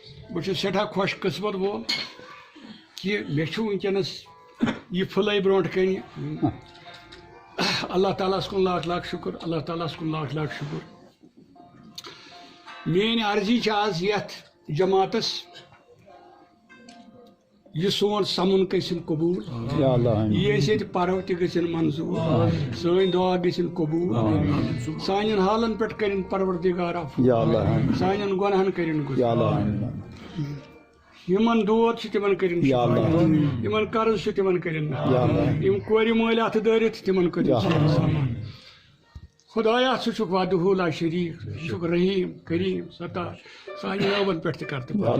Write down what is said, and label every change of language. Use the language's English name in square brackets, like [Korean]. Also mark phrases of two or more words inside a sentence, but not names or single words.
[Kashmiri] بہٕ چھُس سٮ۪ٹھاہ خۄش قٕسمت وول کہِ مےٚ چھُ وٕنکٮ۪نَس یہِ پھٕلے برونٛٹھ کَنہِ اللہ تعالیٰ ہَس کُن لاکھ لاکھ شُکر اللہ تعالیٰ ہَس کُن لاکھ لاکھ شُکر میٛٲنۍ عرضی چھِ آز یَتھ جماعتس یہِ سون سَمُن گٔژھِنۍ قبوٗل یہِ أسۍ ییٚتہِ پَرو تہِ گٔژھِنۍ منظوٗر سٲنۍ دُعا گٔژھِنۍ قبوٗل سانٮ۪ن حالن پٮ۪ٹھ کٔرِنۍ پروردِگار عفو سانٮ۪ن گۄنہن کٔرِنۍ گُزار یِمن دود چھِ تِمن کٔرِنۍ یِمن قرض چھُ تِمن کٔرِنۍ یِم کورِ مٲلۍ اَتھٕ دٲرِتھ تِمن کٔرِنۍ خۄدایا ژٕ چھُکھ [Arabic] وادُہ لا شریٖک [Kashmiri] ژٕ چھُکھ رحیٖم کریٖم ستار سانہِ نٲوَن پٮ۪ٹھ تہِ کر